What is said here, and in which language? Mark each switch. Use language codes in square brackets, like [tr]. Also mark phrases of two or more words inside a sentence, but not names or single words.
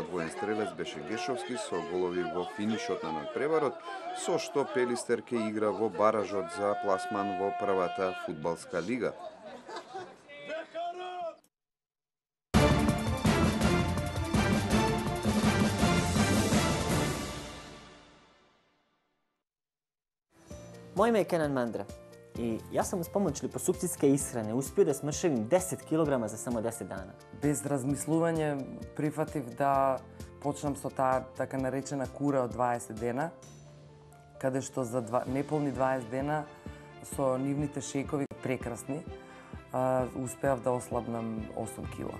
[mk] Двоен стрелец беше Гешовски со голови во финишот на надпреварот, со што Пелистер ќе игра во баражот за пласман во првата фудбалска лига. [bs] Моje ime je Kenan Mandra i ja sam uz pomoć liposukcijske ishrane uspio da smršavim 10 kg za samo 10 dana. [mk] Без размислување прифатив да почнам со таа така наречена кура од 20 дена, каде што за неполни 20 дена со нивните шејкови прекрасни успеав да ослабнам 8 кила.